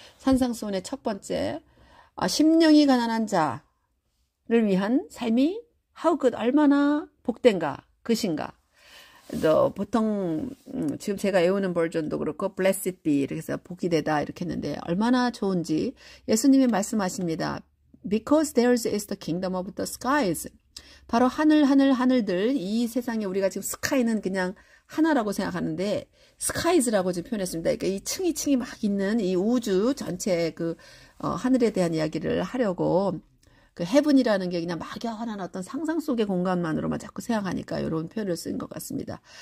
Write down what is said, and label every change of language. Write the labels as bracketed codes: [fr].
[ko] 산상수훈의 첫 번째 심령이 가난한 자를 위한 삶이 [en] How good, [ko] 얼마나 복된가, 그신가. 보통 지금 제가 외우는 버전도 그렇고 [en] blessed be [ko] 이렇게 해서 복이 되다 이렇게 했는데 얼마나 좋은지 예수님이 말씀하십니다. [en] Because theirs is the kingdom of the skies. [ko] 바로 하늘들 이 세상에 우리가 지금 스카이는 그냥 하나라고 생각하는데 skies라고 지금 표현했습니다. 그러니까 이 층이 막 있는 이 우주 전체 하늘에 대한 이야기를 하려고 heaven이라는 게 그냥 막연한 어떤 상상 속의 공간만으로만 자꾸 생각하니까 이런 표현을 쓴 것 같습니다.